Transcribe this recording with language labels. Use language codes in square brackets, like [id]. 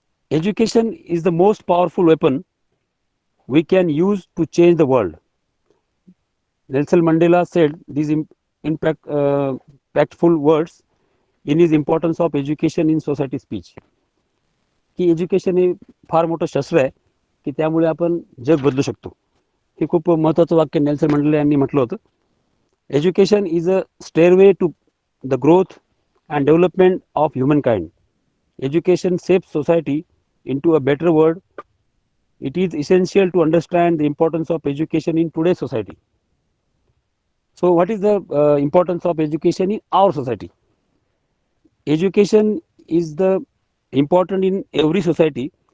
[en] Education is the most powerful weapon we can use to change the world. Nelson Mandela said these impactful words in his importance of education in society speech. [mr] की education हे फार मोठं शस्त्र आहे की त्यामुळे आपण जग बदलू शकतो. हे खूप महत्त्वाचं वाक्य नेल्सन मंडेला यांनी म्हटलं होतं. [en] Education is a stairway to the growth and development of human kind. Education saves society into a better world. It is essential to understand the importance of education in today's society. So what is the importance of education in our society? Education is the important in every society.